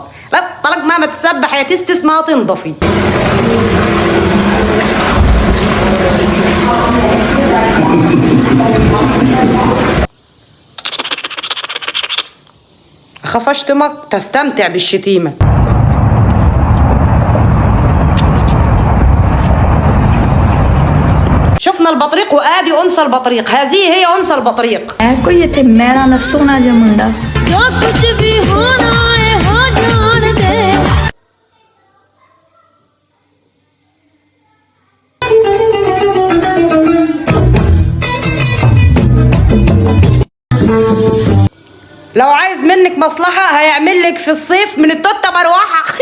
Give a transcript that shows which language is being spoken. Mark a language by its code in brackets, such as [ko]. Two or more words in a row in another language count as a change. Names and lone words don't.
[ar] لا الطلاق مهما تسبحي يا تستس ما تنضفي. اخاف اشتمك تستمتع بالشتيمه. شفنا البطريق وادي انثى البطريق، هذه هي انثى البطريق. [pa] کوئی اتھے میلا نہ سونا جا منڈا جو کچھ بھی ہونا ہے ہو جان دے. [ar] لو عايز منك مصلحه هيعمل لك في الصيف من التوته مروحه.